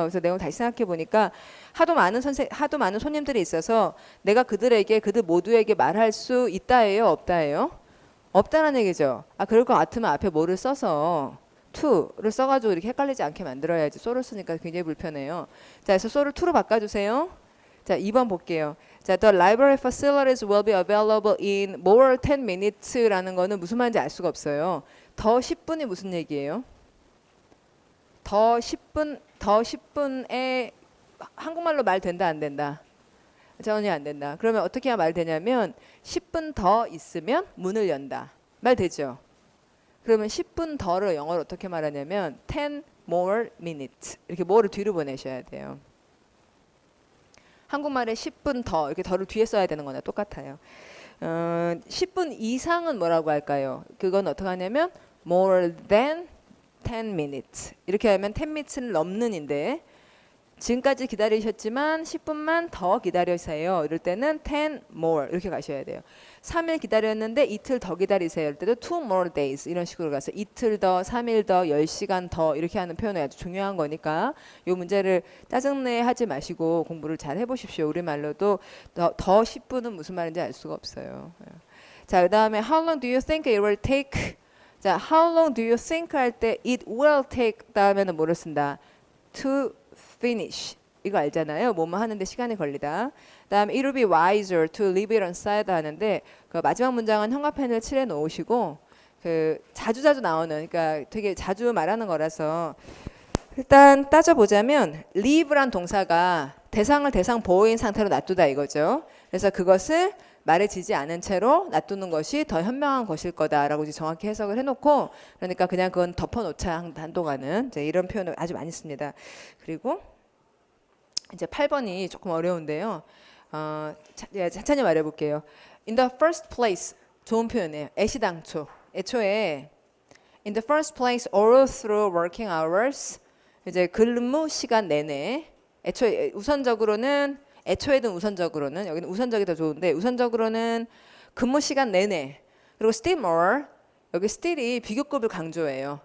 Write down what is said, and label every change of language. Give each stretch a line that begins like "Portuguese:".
Korean: 그래서 내용을 다시 생각해 보니까 하도 많은 손님들이 있어서 내가 그들 모두에게 말할 수 있다예요, 없다예요? 없다는 얘기죠. 그럴 것 같으면 앞에 뭐를 써서 to를 써가지고 이렇게 헷갈리지 않게 만들어야지. so를 쓰니까 굉장히 불편해요. 자, 그래서 so를 to로 바꿔주세요. 자, 2번 볼게요.
English: 자, the library facilities will be available in more 10 minutes라는 거는
Korean: 무슨 말인지 알 수가 없어요. 더 10분이 무슨 얘기예요? 더 10분에 한국말로 말 된다 안 된다? 전혀 안 된다. 그러면 어떻게 해야 말 되냐면 10분 더 있으면 문을 연다. 말 되죠? 그러면 10분 더를 영어로 어떻게 말하냐면 10 more minutes 이렇게 more를 뒤로 보내셔야 돼요. 한국말에 10분 더 이렇게 더를 뒤에 써야 되는 거나 똑같아요. 10분 이상은 뭐라고 할까요? 그건 어떻게 하냐면 more than 10 minutes 이렇게 하면 10 minutes를 넘는인데 지금까지 기다리셨지만 10분만 더 기다리세요. 이럴 때는 10 more 이렇게 가셔야 돼요. 3일 기다렸는데 이틀 더 기다리세요. 이럴 때도 2 more days 이런 식으로 가서 이틀 더, 3일 더, 10시간 더 이렇게 하는 표현이 아주 중요한 거니까 이 문제를 짜증내 하지 마시고 공부를 잘 해보십시오. 우리말로도 더 10분은 무슨 말인지 알 수가 없어요.
English: 자, 그 다음에 how long do you think it will take? 자, how long do you think 할 때 it will take
Korean: 다음에는 뭐를 쓴다? to finish 이거 알잖아요. 뭐뭐 하는데 시간이 걸리다. 그다음에
English: it will be wiser to leave it unsaid
Korean: 하는데 그 마지막 문장은 형광펜을 칠해 놓으시고 그 자주자주 나오는 그러니까 되게 자주 말하는 거라서 일단 따져보자면 leave란 동사가 대상을 대상 보호인 상태로 놔두다 이거죠. 그래서 그것을 말해지지 않은 채로 놔두는 것이 더 현명한 것일 거다라고 이제 정확히 해석을 해놓고 그러니까 그냥 그건 덮어놓자 한동안은 이제 이런 표현을 아주 많이 씁니다. 그리고 이제 8번이 조금 어려운데요. 천천히 말해볼게요.
English: In the first place
Korean: 좋은 표현이에요. 애시당초 애초에
English: in the first place all through working hours
Korean: 이제 근무 시간 내내 애초에 우선적으로는 애초에든 우선적으로는 여기는 우선적이 더 좋은데 우선적으로는 근무 시간 내내 그리고 still more 여기 still이 비교급을 강조해요.